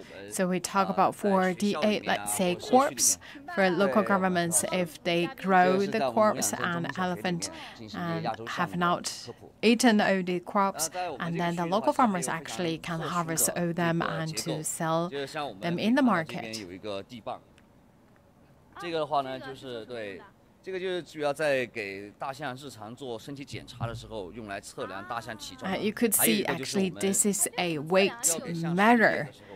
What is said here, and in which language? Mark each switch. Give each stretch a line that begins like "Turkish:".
English: So we talk about for the let's say crops for local governments, if they grow the crops and elephant and have not eaten all the crops, and then the local farmers actually can harvest all them and to sell them in the market.
Chinese: 这个的话呢，就是对。这个就是主要在给大象日常做身体检查的时候用来测量大象体重。
English: You could see actually this is a weight measure.